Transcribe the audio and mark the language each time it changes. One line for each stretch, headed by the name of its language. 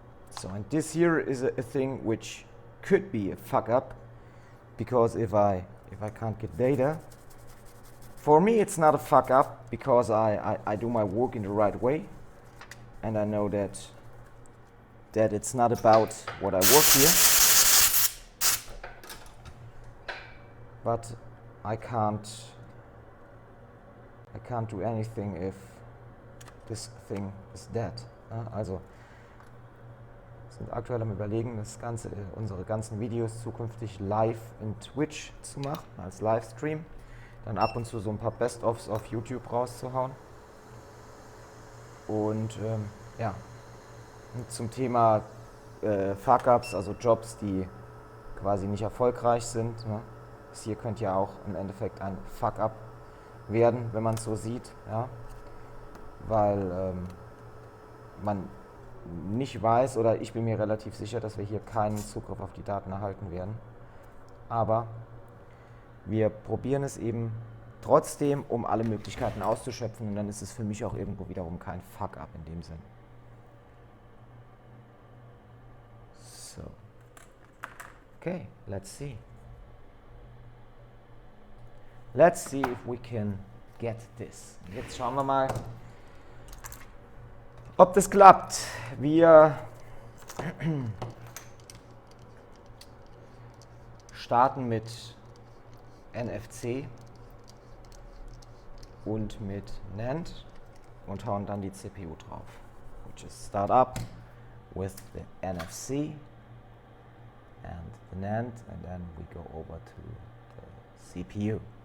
English: So, and this here is a thing which could be a fuck up, because if I can't get data, for me it's not a fuck up, because I do my work in the right way, and I know that it's not about what I work here, but I can't do anything if this thing is dead.
German: Also sind aktuell am Überlegen, das Ganze, unsere ganzen Videos zukünftig live in Twitch zu machen, als Livestream. Dann ab und zu so ein paar Best-ofs auf YouTube rauszuhauen. Und ja, und zum Thema Fuck-ups, also Jobs, die quasi nicht erfolgreich sind. Ne? Das hier könnte ja auch im Endeffekt ein Fuck-up werden, wenn man es so sieht. Ja? Weil man nicht weiß, oder ich bin mir relativ sicher, dass wir hier keinen Zugriff auf die Daten erhalten werden. Aber wir probieren es eben trotzdem, um alle Möglichkeiten auszuschöpfen, und dann ist es für mich auch irgendwo wiederum kein Fuck-up in dem Sinn.
English: So. Okay, let's see. Let's see if we can get this.
German: Jetzt schauen wir mal, ob das klappt. Wir starten mit NFC und mit NAND und hauen dann die CPU drauf.
English: We just start up with the NFC and the NAND, and then we go over to the CPU.